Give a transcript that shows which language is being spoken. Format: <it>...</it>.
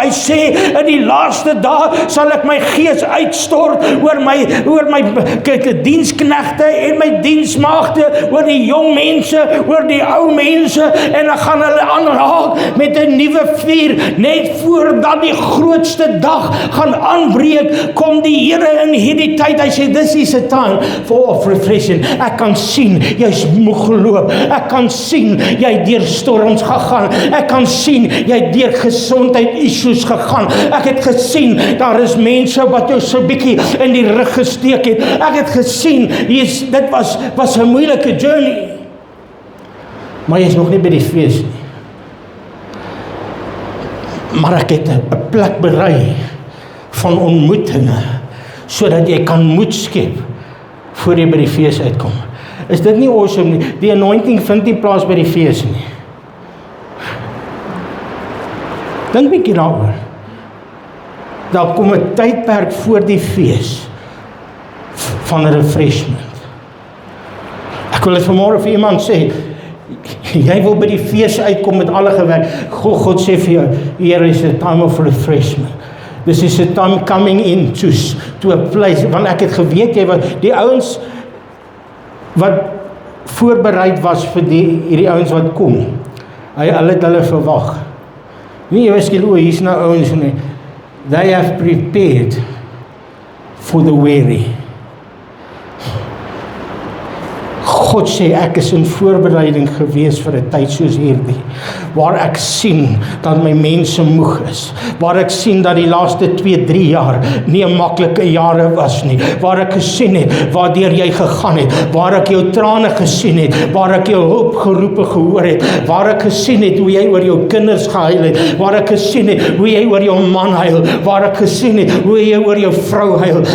<af>Hy sê, in die laaste dae sal ek my gees uitstort oor my diensknegte en my diensmaagde, oor die jong mense, oor die ou mense, en dan gaan hulle aanraak met 'n nuwe vuur, net voordat die grootste dag gaan aanbreek, kom die Here in hierdie tyd. Hy sê,</af> <en>this is a time for refreshing.</en> <af>Ek kan sien, jy's moeg geloop, ek kan sien, jy deur storms gegaan, ek kan sien, jy deur gesondheid issues gegaan, ek het gesien, daar is mense wat jou so bietjie in die rug gesteek het, ek het gesien, dit was 'n moeilike journey, maar jy is nog nie by die fees nie. Maar ek het 'n plek berei van ontmoetinge, sodat jy kan moed skep voor jy by die fees uitkom. Is dit nie awesome nie? Die anointing vind nie plaas by die fees nie. Dink 'n bietjie daaroor. Daar kom 'n tydperk voor die fees van 'n refreshment. Ek wil dit vanmôre vir iemand sê, jy wil by die fees uitkom met alle gewerk.</af> <en>God</en> <af>sê vir jou,</af> <en>here is a time of refreshment. This is a time coming in to a place,</en> <af>want ek het geweet, die ouens wat voorbereid was vir hierdie ouens wat kom, hulle het hulle verwag. Nie jy skielik, hier's nou ouens nie.</af> <en>They have prepared for the weary.</en> <af>God sê, ek is in voorbereiding gewees vir 'n tyd soos hierdie, waar ek sien dat my mense moeg is, waar ek sien dat die laaste 2-3 jaar nie 'n maklike jare was nie, waar ek gesien het waardeur jy gegaan het, waar ek jou trane gesien het, waar ek jou hulpgeroepe gehoor het, waar ek gesien het hoe jy oor jou kinders gehuil het, waar ek gesien het hoe jy oor jou man huil, waar ek gesien het hoe jy oor jou vrou huil.</af>